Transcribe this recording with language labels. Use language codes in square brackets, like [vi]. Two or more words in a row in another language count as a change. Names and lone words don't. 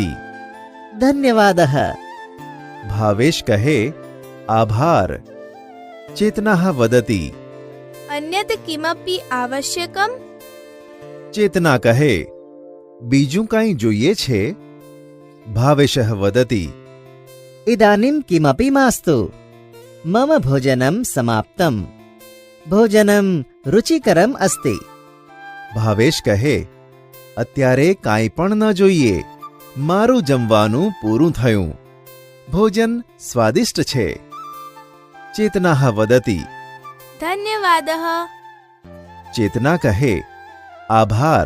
[sa] ધન્યવાદઃ. [gu] ભાવેશ કહે, આભાર. [sa] चेतनाः वदति. अन्यत किमपी आवश्यकम? [gu] ચેતના કહે, બીજું કાંઈ જોઈએ છે? [sa] भावेशः वदति. इदानीं किमपि मास्तु मम भोजनं समाप्तं भोजनं रुचिकरम् अस्ति [gu] ભાવેશ કહે, અત્યારે કાંઈ પણ ન જોઈએ. મારું જમવાનું પૂરું થયું. ભોજન સ્વાદિષ્ટ છે. [sa] चेतनाः वदति. ધન્યવાદઃ. [gu] ચેતના કહે, આભાર.